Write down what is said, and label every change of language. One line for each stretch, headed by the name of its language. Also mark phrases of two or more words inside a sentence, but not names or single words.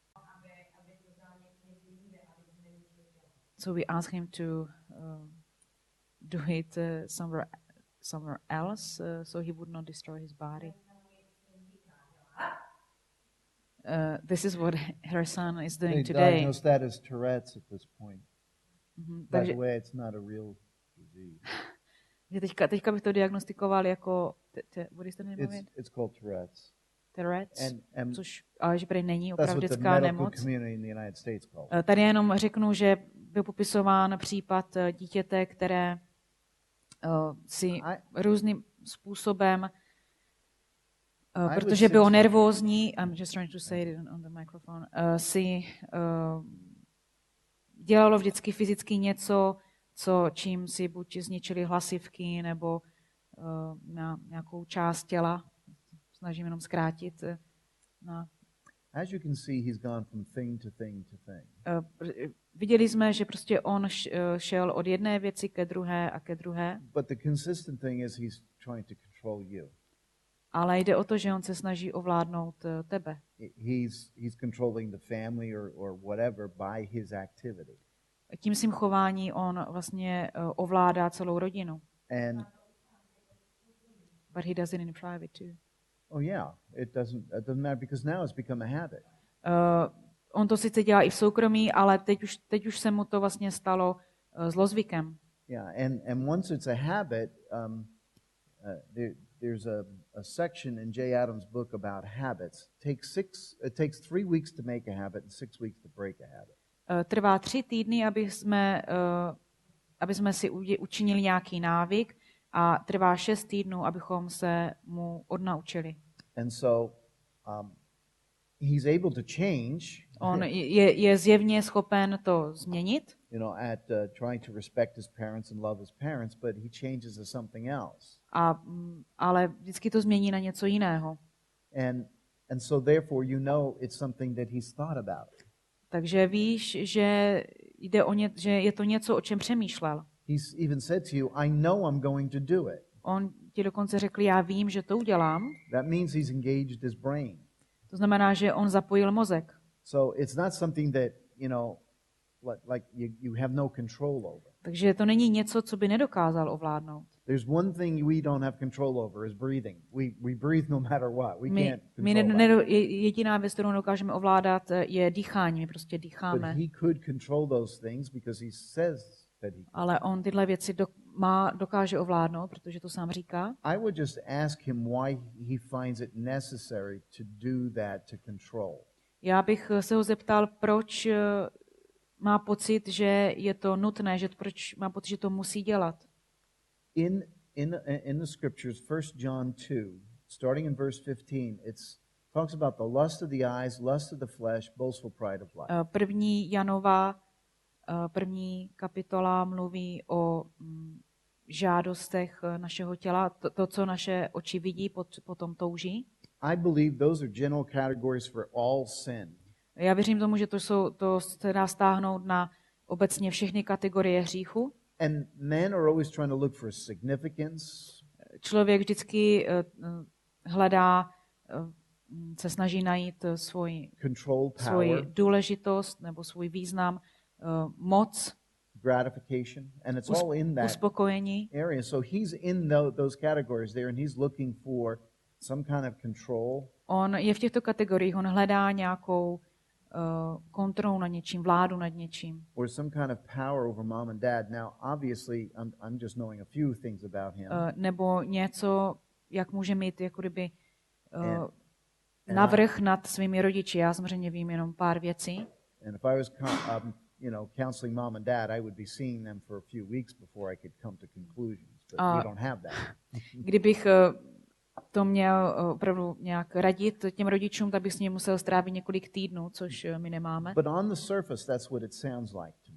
English: So we asked him to do it somewhere else, so he would not destroy his body. This is what her son is doing They today. diagnosed that as Tourette's at this point. By the way, it's not a real disease.
Czech: Teďka bych to diagnostikoval jako
English: what is the name of it? It's called Tourette's.
Czech: Tourette's, ale že prý není opravdická nemoc.
English: Called.
Czech: Tady jenom řeknu, že byl popisován případ dítěte, které si různým způsobem, protože bylo nervózní,
English: I'm just trying to say it on the microphone,
Czech: si dělalo vždycky fyzicky něco, čím si buď zničili hlasivky, nebo nějakou část těla. Snažím jenom zkrátit.
English: As you can see, he's gone from thing to thing to thing.
Czech: Viděli jsme, že prostě on šel od jedné věci ke druhé a ke druhé.
English: But the consistent thing is he's trying to control you.
Czech: Ale jde o to, že on se snaží ovládnout tebe.
English: He's controlling the family or whatever by his activity.
Czech: Tím svým chování on vlastně ovládá celou rodinu.
English: But he does it in private too. Oh yeah, it doesn't matter because now it's become a habit.
Czech: On to sice dělá i v soukromí, ale teď už se mu to vlastně stalo zlozvykem.
English: Yeah, and once it's a habit, there's a section in Jay Adams' book about habits. It takes 3 weeks to make a habit and 6 weeks to break a habit.
Czech: Trvá 3 týdny, aby jsme si učinili nějaký návyk, a trvá 6 týdnů, abychom se mu odnaučili.
English: And so he's able to change.
Czech: On je zjevně schopen to změnit.
English: At trying to respect his parents and love his parents, but he changes to something else.
Czech: Ale vždycky to změní na něco jiného.
English: And so therefore it's something that he's thought about.
Czech: Takže víš, že že je to něco, o čem přemýšlel.
English: He's even said to you, I know I'm going to do it.
Czech: On ti dokonce řekl, já vím, že to udělám.
English: That means he's engaged his brain.
Czech: To znamená, že on zapojil mozek.
English: So it's not something that, like you have no control over.
Czech: Takže to není něco, co by nedokázal ovládnout.
English: There's one thing we don't have control over is breathing. We breathe no matter what. We can't control that.
Czech: Jediná věc, kterou dokážeme ovládat, je dýchání. My prostě
English: But
Czech: dýcháme.
English: he could control those things because he says that he.
Czech: Ale on tyhle věci dokáže ovládnout, protože to sám říká.
English: I would just ask him why he finds it necessary to do that to control.
Czech: Já bych se ho zeptal, proč má pocit, že je to nutné, že proč má pocit, že to musí dělat.
English: In the scriptures, 1 John 2, starting in verse 15, it talks about the lust of the eyes, lust of the flesh, boastful pride of life.
Czech: První Janova, první kapitola mluví o žádostech našeho těla, to, co naše oči vidí, potom touží.
English: I believe those are general categories for all sin.
Czech: Já věřím tomu, že to se dá stáhnout na obecně všechny kategorie hříchu.
English: And men are always trying to look for significance.
Czech: Člověk vždycky hledá, se snaží najít svoji důležitost nebo svůj význam, moc,
English: gratification, and it's all in that
Czech: uspokojení.
English: area. So he's in those categories there, and he's looking for some kind of control.
Czech: On je v těchto kategoriích, on hledá nějakou kontrolu nad něčím, vládu nad něčím.
English: Or some kind of power over mom and dad. Now, obviously, I'm just knowing a few things about him.
Czech: Nebo něco, jak může mít jako kdyby navrch nad svými rodiči. Já samozřejmě vím jenom pár věcí.
English: And if I was counseling mom and dad, I would be seeing them for a few weeks before I could come to conclusions. But we don't have that.
Czech: Kdybych to měl opravdu nějak radit těm rodičům, tak bych s nimi musel strávit několik týdnů, což my nemáme.
English: But on the surface, that's what it sounds like to me.